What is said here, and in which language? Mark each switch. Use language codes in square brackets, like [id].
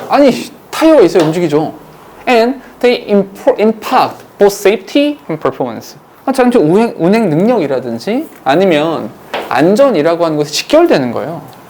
[ko] 아니, 타이어가 있어야 움직이죠. [en] And they impact both safety and performance. [ko] 자동차 운행 능력이라든지 아니면 안전이라고 하는 것이 직결되는 거예요.